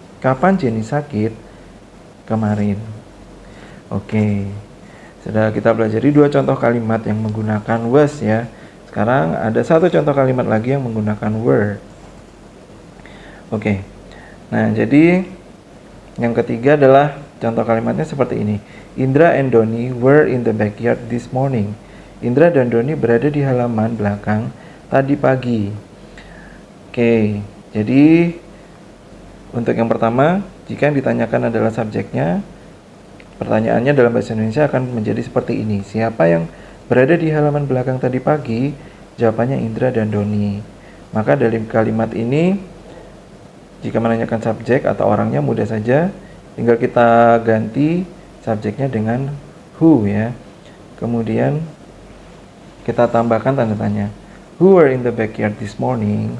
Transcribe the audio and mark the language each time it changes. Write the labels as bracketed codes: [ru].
[id] Kapan Jenny sakit kemarin? Oke. Sudah kita pelajari 2 contoh kalimat yang menggunakan was ya. Sekarang ada 1 contoh kalimat lagi yang menggunakan were. Oke. Nah, jadi yang ketiga adalah contoh kalimatnya seperti ini. [en] Indra and Doni were in the backyard this morning. [id] Indra dan Doni berada di halaman belakang tadi pagi. Oke. Jadi untuk yang pertama, jika yang ditanyakan adalah subjeknya, pertanyaannya dalam bahasa Indonesia akan menjadi seperti ini. Siapa yang berada di halaman belakang tadi pagi? Jawabannya Indra dan Doni. Maka dari kalimat ini, jika menanyakan subjek atau orangnya mudah saja. Tinggal kita ganti subjeknya dengan who ya. Kemudian kita tambahkan tanda tanya. [en] Who were in the backyard this morning?